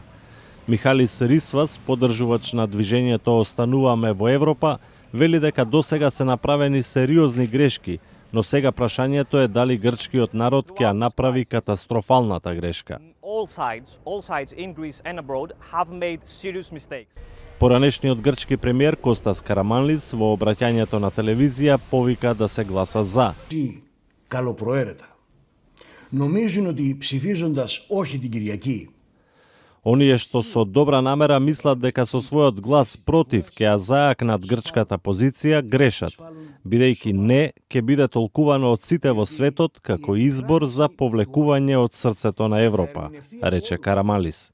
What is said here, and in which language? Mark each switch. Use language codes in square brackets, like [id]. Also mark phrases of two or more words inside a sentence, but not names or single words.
[mk] Михалис Рисвас, поддржувач на движењето Остануваме во Европа, вели дека досега се направени сериозни грешки, но сега прашањето е дали грчкиот народ ќе ја направи катастрофалната грешка. Поранешниот грчки премиер Костас Караманлис во обраќањето на телевизија повика да се гласа за. [el] Καλοπροαίρετα. Νομίζουν ότι ψηφίζοντας όχι την Κυριακή. [mk] Оние што со добра намера мислат дека со својот глас против ќе ја зајакнат грчката позиција, грешат, бидејќи не ќе биде толкувано од сите во светот како избор за повлекување од срцето на Европа, рече Карамалис.